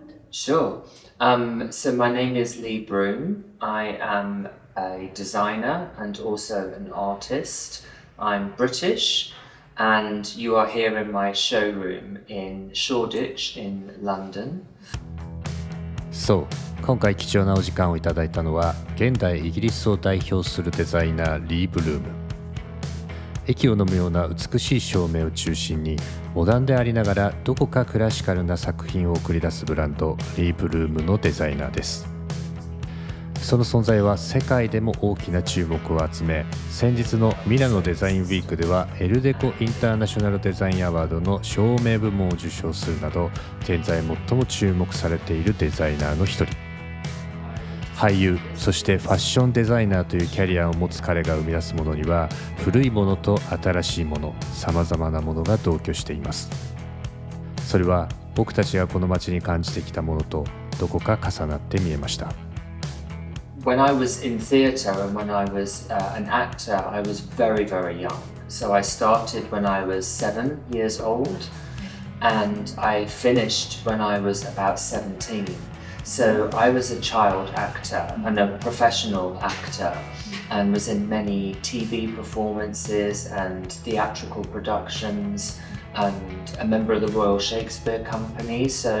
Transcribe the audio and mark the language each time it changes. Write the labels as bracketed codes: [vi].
[en] Sure. So my name is Lee Broom. I am a designer and also an artist. I'm British, and you are here in my showroom in Shoreditch in London. [ja] そう、今回貴重なお時間をいただいたのは現代イギリスを代表するデザイナーリー・ブルーム。息を飲むような美しい照明を中心にモダンでありながらどこかクラシカルな作品を送り出すブランドリー・ブルームのデザイナーです。その存在は世界でも大きな注目を集め、先日のミラノデザインウィークではエルデコインターナショナルデザインアワードの照明部門を受賞するなど、現在最も注目されているデザイナーの一人。俳優、そしてファッションデザイナーというキャリアを持つ彼が生み出すものには、古いものと新しいもの、さまざまなものが同居しています。それは僕たちがこの街に感じてきたものとどこか重なって見えました。 [en] When I was in theatre and when I was an actor, I was very, very young. So I started when I was 7 years old and I finished when I was about 17.So I was a child actor and a professional actor and was in many TV performances and theatrical productions and a member of the Royal Shakespeare Company.